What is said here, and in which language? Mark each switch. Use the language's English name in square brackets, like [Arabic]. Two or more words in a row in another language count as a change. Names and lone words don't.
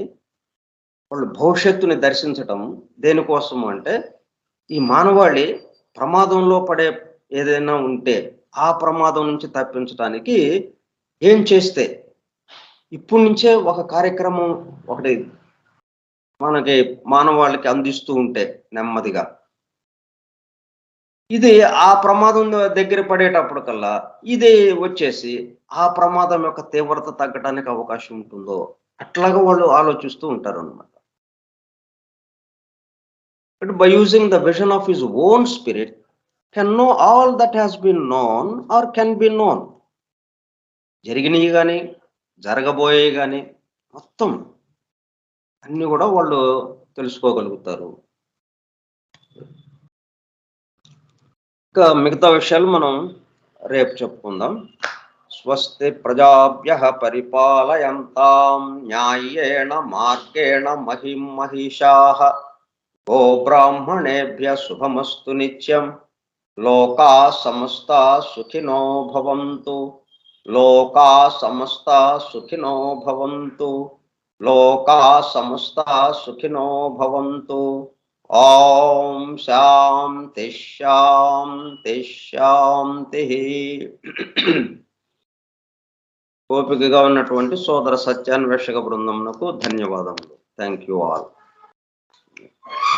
[Telugu] వాళ్ళు భవిష్యత్తుని దర్శించటం దేనికోసము అంటే, ఈ మానవాళి ప్రమాదంలో పడే ఏదైనా ఉంటే ఆ ప్రమాదం నుంచి తప్పించడానికి ఏం చేస్తే, ఇప్పటి నుంచే ఒక కార్యక్రమం ఒకటి మనకి మానవాళికి అందిస్తూ ఉంటే నెమ్మదిగా, ఇది ఆ ప్రమాదం దగ్గర పడేటప్పుడు కల్లా ఇది వచ్చేసి ఆ ప్రమాదం యొక్క తీవ్రత తగ్గడానికి అవకాశం ఉంటుందో అట్లాగా వాళ్ళు ఆలోచిస్తూ ఉంటారు అనమాట. [English] But by using the vision of his own spirit, can know all that has been known or can be known. [Telugu] జరిగినవి కానీ జరగబోయే కానీ మొత్తం అన్ని కూడా వాళ్ళు తెలుసుకోగలుగుతారు. ఇంకా మిగతా విషయాలు మనం రేపు చెప్పుకుందాం. [Sanskrit] స్వస్తి ప్రజాభ్యః పరిపాలయంతాం న్యాయేణ మార్గేణ మహిం మహిషాః గో బ్రాహ్మణేభ్యః శుభమస్తు నిత్యం. లోకా సమస్తా సుఖినో భవంతు. లోకా సమస్తా సుఖినో భవంతు. లోకా సమస్తా సుఖినో భవంతు. ఓం శాంతి శాంతి శాంతి. [Telugu] ఓపికగా ఉన్నటువంటి సోదర సత్యాన్వేషక బృందమునకు ధన్యవాదములు. [English] Thank you all.